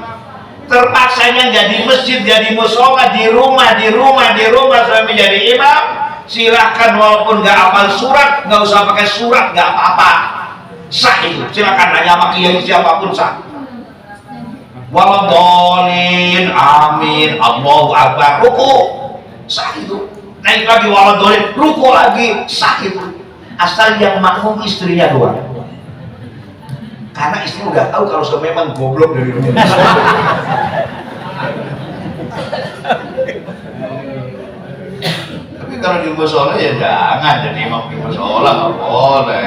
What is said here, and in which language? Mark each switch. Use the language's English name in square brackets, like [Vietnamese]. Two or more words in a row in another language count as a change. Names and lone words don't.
[Indonesian] Terpaksanya nggak di masjid, jadi musola, di rumah, suami jadi imam. Silahkan walaupun nggak hafal surat, nggak usah pakai surat, nggak apa-apa. Sah itu, silahkan nanya sama kiai siapapun sah. [Arabic] ولا الضالين، آمين، الله أكبر, [Indonesian] ruku, sah itu. Naik lagi waladolin, ruku lagi, sah itu. Asal yang makmum istrinya doang. Karena istri udah tahu kalau suami memang goblok dari rumah. Tapi kalau di musola ya jangan jadi imam di musola, nggak boleh.